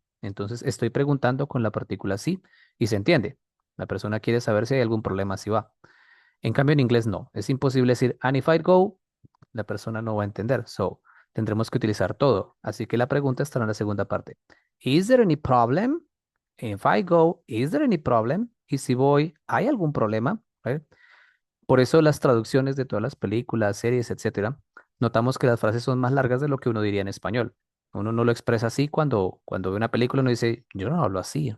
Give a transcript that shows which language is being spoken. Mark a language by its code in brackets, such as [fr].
[es] Entonces, estoy preguntando con la partícula sí y se entiende. La persona quiere saber si hay algún problema si va. En cambio, en inglés no. Es imposible decir, [en] and if I go, [es] la persona no va a entender. So, tendremos que utilizar todo. Así que la pregunta estará en la segunda parte. [en] Is there any problem? If I go, is there any problem? [es] Y si voy, ¿hay algún problema? Right? Por eso las traducciones de todas las películas, series, etcétera, notamos que las frases son más largas de lo que uno diría en español. Uno no lo expresa así cuando ve una película, uno dice, yo no hablo así.